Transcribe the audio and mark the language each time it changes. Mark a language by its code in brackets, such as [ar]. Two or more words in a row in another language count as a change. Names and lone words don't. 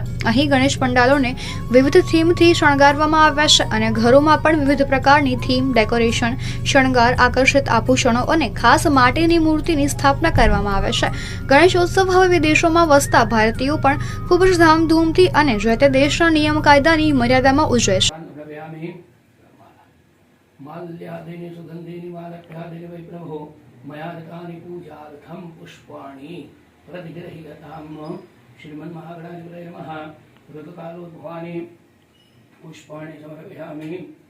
[gu] અહીં ગણેશ પંડાલોને વિવિધ થીમથી શણગારવામાં આવ્યા છે અને ઘરોમાં પણ વિવિધ પ્રકારની થીમ, ડેકોરેશન, શણગાર, આકર્ષિત આભૂષણો અને ખાસ માટીની મૂર્તિની સ્થાપના કરવામાં આવે છે। ગણેશોત્સવ હવે વિદેશોમાં વસતા ભારતીયો પણ ખૂબ જ ધામધૂમથી અને જે તે દેશના નિયમ કાયદાની મર્યાદામાં ઉજવે છે। [sa] माल्यादेने सुगंधेनि मालभ्यादेने वै प्रभो मयादकानि पूजार्थं पुष्पाणि प्रतिगृह्यताम् श्रीमन्महागणाधिपतये नमः। ऋतुकालोद्भवानि पुष्पाणि समर्पयामि।